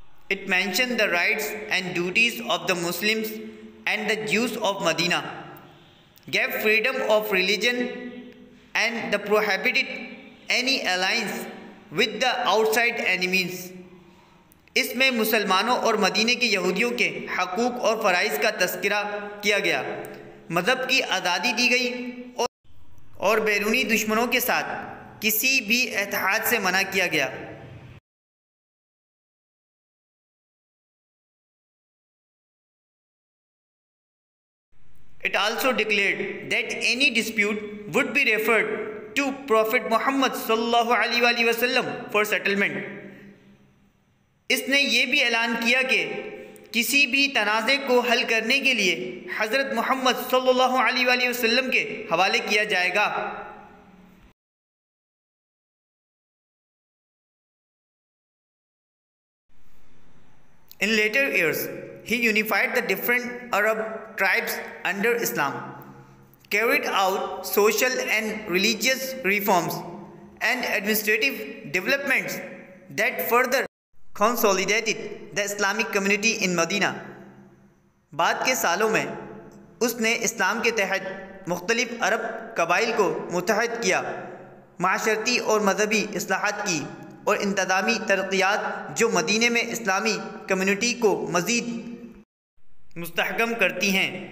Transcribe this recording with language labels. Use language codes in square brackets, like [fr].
[en] It mentioned the rights and duties of the Muslims and the Jews of Medina, gave freedom of religion and prohibited any alliance with the outside enemies। [hi] इसमें मुसलमानों और मदीने के यहूदियों के हकूक़ और फ़राइज़ का तज़किरा किया गया, मज़हब की आज़ादी दी गई और बैरूनी दुश्मनों के साथ किसी भी इत्तेहाद से मना किया गया। [en] It also declared that any dispute would be referred to Prophet Muhammad sallallahu alaihi wasallam for settlement. [hi] इसने ये भी ऐलान किया कि किसी भी तनाज़े को हल करने के लिए हज़रत मोहम्मद सल्लल्लाहु अलैहि वसल्लम के हवाले किया जाएगा। [en] In later years, he unified the different Arab tribes under Islam, carried out social and religious reforms and administrative developments that further consolidated the Islamic community in Medina. [hi] बाद के सालों में उसने इस्लाम के तहत मुख्तलिफ अरब कबाइल को मुत्तहद किया, माशरती और मजहबी इस्लाहात की और इंतज़ामी तरक्यात जो मदीने में इस्लामी कम्युनिटी को मज़ीद मुस्तहकम करती हैं।